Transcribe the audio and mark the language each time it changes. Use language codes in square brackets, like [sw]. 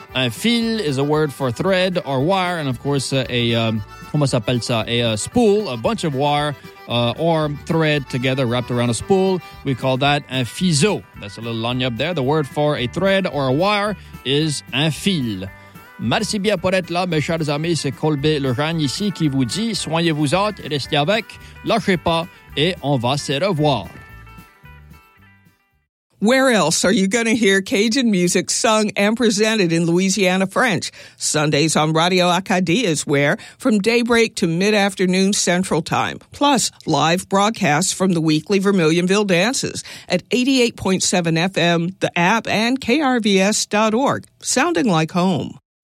[en] Un fil is a word for thread or wire, and of course, a spool, a bunch of wire, or thread together wrapped around a spool. We call that un fiseau. That's a little line up there. The word for a thread or a wire is un fil. [fr] Merci bien pour être là, mes chers amis. C'est Colbé Lejeune ici qui vous dit soignez-vous autres, restez avec, lâchez pas, et on va se revoir. [en] Where else are you going to hear Cajun music sung and presented in Louisiana French? Sundays on Radio Acadie is where, from daybreak to mid-afternoon Central Time, plus live broadcasts from the weekly Vermilionville Dances at 88.7 FM, the app, and krvs.org, sounding like home.